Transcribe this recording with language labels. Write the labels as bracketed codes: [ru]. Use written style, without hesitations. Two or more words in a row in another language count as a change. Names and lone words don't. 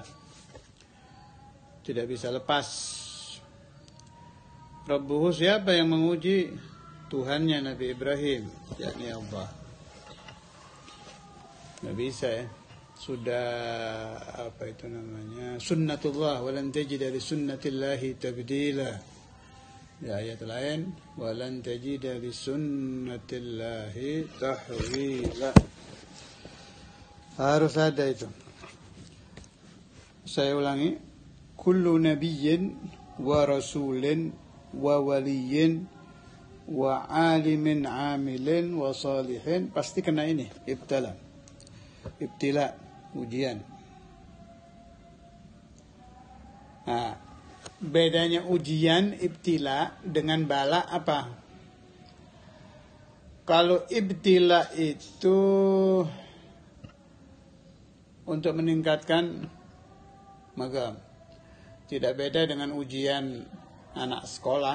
[id] Tidak bisa lepas. Rabbuhu, siapa yang menguji? Tuhannya Nabi Ibrahim, yakni Allah. Nggak bisa ya. Sudah apa itu namanya? Sunnatullah, [ar] ولن تجد لسنة الله تبديلا. [id] Di ayat lain, [ar] ولن تجد لسنة الله تحويلا. [id] Harus ada itu. Saya ulangi, [ar] كل نبي ورسول وولي وعالم عامل وصالح [id] pasti kena ini ibtila, ujian. Nah, bedanya ujian ibtila dengan bala apa? Kalau ibtila itu untuk meningkatkan magam, tidak beda dengan ujian anak sekolah.